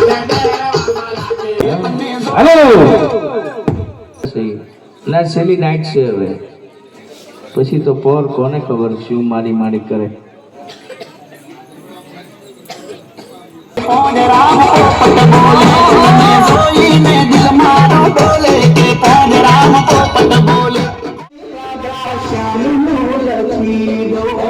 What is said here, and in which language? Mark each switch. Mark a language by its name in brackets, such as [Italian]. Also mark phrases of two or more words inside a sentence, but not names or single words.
[Gujarati] હેલો ના છેલ્લી નાઈટ છે હવે પછી તો પોર કોને ખબર શું મારી મારી કરે [Rajasthani] पौन राम पोपट बोले तने सोई ने दिल मारो डोले के पौन राम पोपट बोले राजा श्याम मूलती दो